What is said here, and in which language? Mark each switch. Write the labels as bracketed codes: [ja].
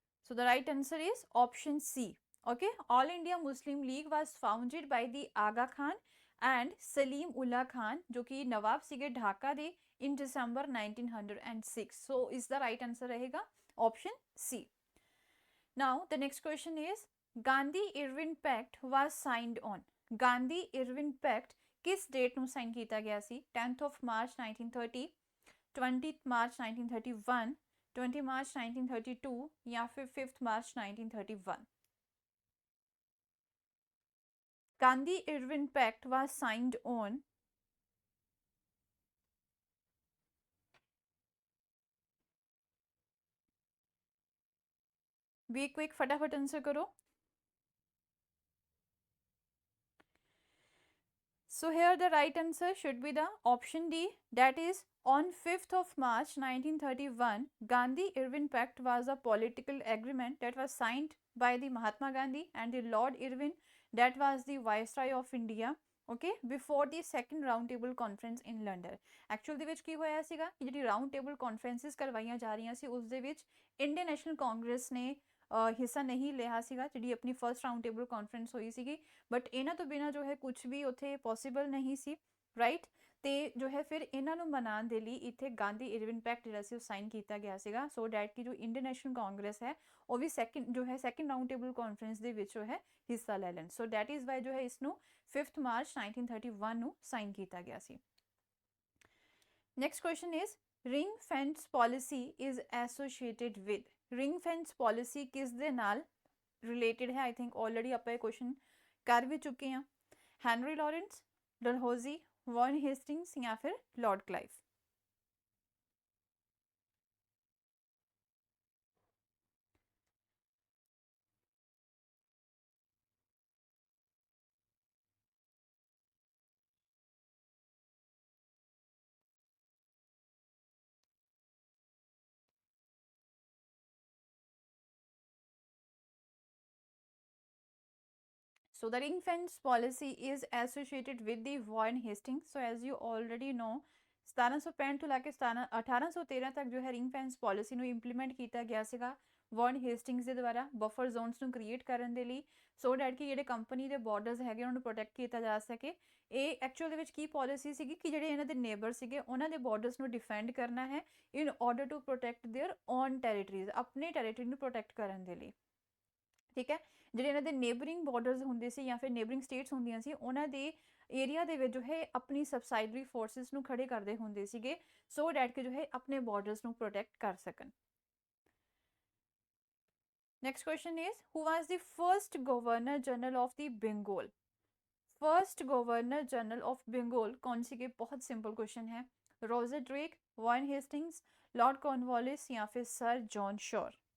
[en] So the right answer is option C. Okay, All India Muslim League was founded by the Aga Khan and Salim Ullah Khan, [pa] जो कि नवाब सीगे ढाका दे [en] in December 1906. So is the right answer रहेगा option C. Now the next question is Gandhi-Irwin Pact was signed on. [pa] Gandhi-Irwin Pact [hi] किस date [pa] ਨੂੰ sign ਕੀਤਾ ਗਿਆ ਸੀ? [en] 10th of March 1930, 20th March 1931, 20 March 1932 [hi] या फिर [en] 5th March 1931। Gandhi-Irwin Pact was signed on be quick, [hi] फटाफट answer करो। [en] So here the right answer should be the option D, that is on 5th of March 1931 Gandhi-Irwin Pact was a political agreement that was signed by the Mahatma Gandhi and the Lord Irwin, that was the Viceroy of India, okay, before the second round table conference in London। [pa] Actual ਦੇ ਵਿੱਚ ਕੀ ਹੋਇਆ ਸੀਗਾ ਕਿ ਜਿਹੜੀ round table conferences ਕਰਵਾਈਆਂ ਜਾ ਰਹੀਆਂ ਸੀ ਉਸ ਦੇ ਵਿੱਚ ਇੰਡੀਅਨ ਨੈਸ਼ਨਲ ਕਾਂਗਰਸ ਨੇ ਹਿੱਸਾ ਨਹੀਂ ਲਿਆ ਸੀਗਾ, ਜਿਹੜੀ ਆਪਣੀ ਫਰਸਟ ਰਾਉਂਡ ਟੇਬਲ ਕਾਨਫਰੰਸ ਹੋਈ ਸੀਗੀ। ਬਟ ਇਹਨਾਂ ਤੋਂ ਬਿਨਾਂ ਜੋ ਹੈ ਕੁਝ ਵੀ ਉੱਥੇ ਪੋਸੀਬਲ ਨਹੀਂ ਸੀ, ਰਾਈਟ। ਤੇ ਜੋ ਹੈ ਫਿਰ ਇਹਨਾਂ ਨੂੰ ਮਨਾਉਣ ਦੇ ਲਈ ਇੱਥੇ ਗਾਂਧੀ ਇਰਵਿਨ ਪੈਕਟ ਜਿਹੜਾ ਸੀ ਉਹ ਸਾਈਨ ਕੀਤਾ ਗਿਆ ਸੀਗਾ, ਸੋ ਡੈਟ ਕਿ ਜੋ ਇੰਡੀਅਨ ਨੈਸ਼ਨਲ ਕਾਂਗਰਸ ਹੈ ਉਹ ਵੀ ਸੈਕੰਡ ਰਾਉਂਡ ਟੇਬਲ ਕਾਨਫਰੰਸ ਦੇ ਵਿੱਚ ਜੋ ਹੈ ਹਿੱਸਾ ਲੈ ਲੈਣ। [en] so that is why [pa] ਜੋ ਹੈ ਇਸ ਨੂੰ 5th ਮਾਰਚ 1931 ਨੂੰ ਸਾਈਨ ਕੀਤਾ ਗਿਆ ਸੀ। [en] Next question is ring fence policy is associated with. [hi] Ring fence policy किस दे नाल रिलेटेड है? आई थिंक ऑलरेडी आप क्वेश्चन कर भी चुके हैं। Henry Lawrence, Dalhousie, von Hastings या फिर Lord Clive. [en] So the ring fence policy is associated with the Warren Hastings. So as you already know [pa] 1765 ਤੋਂ ਲੈ ਕੇ 1813 ਤੱਕ ਜੋ ਹੈ ਰਿੰਗ ਫੈਂਸ ਪਾਲਿਸੀ ਨੂੰ ਇੰਪਲੀਮੈਂਟ ਕੀਤਾ ਗਿਆ ਸੀਗਾ ਵਾਰਨ ਹੇਸਟਿੰਗਸ ਦੇ ਦੁਆਰਾ ਬਫਰ ਜ਼ੋਨਸ ਨੂੰ ਕ੍ਰੀਏਟ ਕਰਨ ਦੇ ਲਈ ਸੋ ਡੈਟ ਕਿ ਜਿਹੜੇ ਕੰਪਨੀ ਦੇ ਬਾਰਡਰਸ ਹੈਗੇ ਉਹਨਾਂ ਨੂੰ ਪ੍ਰੋਟੈਕਟ ਕੀਤਾ ਜਾ ਸਕੇ। ਇਹ ਐਕਚੁਅਲ ਦੇ ਵਿੱਚ ਕੀ ਪਾਲਿਸੀ ਸੀਗੀ ਕਿ ਜਿਹੜੇ ਇਹਨਾਂ ਦੇ ਨੇਬਰ ਸੀਗੇ ਉਹਨਾਂ ਦੇ ਬਾਰਡਰਸ ਨੂੰ ਡਿਫੈਂਡ ਕਰਨਾ ਹੈ [en] in order to protect their own territories, [pa] ਆਪਣੇ ਟੈਰੀਟਰੀ ਨੂੰ ਪ੍ਰੋਟੈਕਟ ਕਰਨ ਦੇ ਲਈ। ਠੀਕ ਹੈ, ਜਿਹੜੇ ਇਹਨਾਂ ਦੇ ਨੇਬਰਿੰਗ ਬਾਰਡਰਸ ਹੁੰਦੇ ਸੀ ਜਾਂ ਫਿਰ ਨੇਬਰਿੰਗ ਸਟੇਟਸ ਹੁੰਦੀਆਂ ਸੀ ਉਹਨਾਂ ਦੇ ਏਰੀਆ ਦੇ ਵਿੱਚ ਜੋ ਹੈ ਆਪਣੀ ਸਬਸਾਈਡਰੀ ਫੋਰਸਿਸ ਨੂੰ ਖੜੇ ਕਰਦੇ ਹੁੰਦੇ ਸੀਗੇ ਸੋ ਡੈਟ ਕਿ ਜੋ ਹੈ ਆਪਣੇ ਬਾਰਡਰਸ ਨੂੰ ਪ੍ਰੋਟੈਕਟ ਕਰ ਸਕਣ। [en] Next question is who was the first governor general of the Bengal. [hi] First governor general of Bengal कौन सी के, बहुत सिंपल क्वेश्चन है। Roger Drake, Warren Hastings, Lord Cornwallis या फिर सर जॉन शोर।